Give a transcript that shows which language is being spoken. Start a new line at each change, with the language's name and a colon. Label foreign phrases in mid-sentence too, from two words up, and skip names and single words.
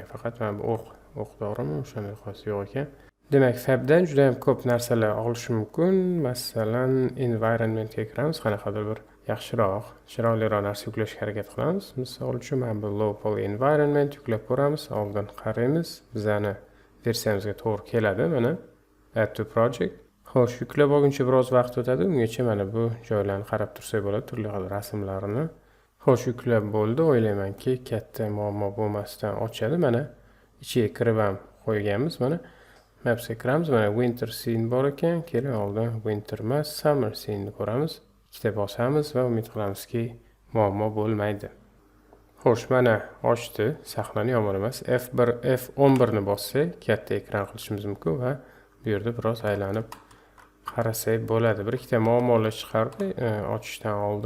Uzbek: Faqat mana bu o'q-dorimi o'shani xosi yo'q ekan. Demak, Fabdan juda ham ko'p narsalar olish mumkin. Masalan, environmentga kiramiz, qanaqadir bir yaxshiroq, chiroyliroq narsa yuklashga harakat qilamiz. Misol uchun mana bu
English: low poly environment
Uzbek: yuklab ko'ramiz. Oldin qaraymiz, bizani versiyamizga to'g'ri keladi.
English: Mana add to project.
Uzbek: Xo'sh, yuklab olguncha biroz vaqt o'tadi. Ungacha mana bu joylarni qarab tursak bo'ladi, turli xil rasmlarni. Xo'sh, yuklab bo'ldi. O'ylaymanki, katta muammo bo'lmasdan ochadi. Mana ichiga kirib ham qo'yganmiz. Mana mapsga kiramiz. Mana
English: winter scene
Uzbek: bor ekan. Keling, oldin winter emas,
English: summer scene
Uzbek: ni ko'ramiz. Ikkita bosamiz va umid qilamizki, muammo bo'lmaydi. Xo'sh, mana ochdi. Sahnani yomon emas. F11 ni bossak, katta ekran qilishimiz mumkin va bu yerda biroz aylanib qarasak bo'ladi. Bir ikkita muammolar chiqardi ochishdan oldin.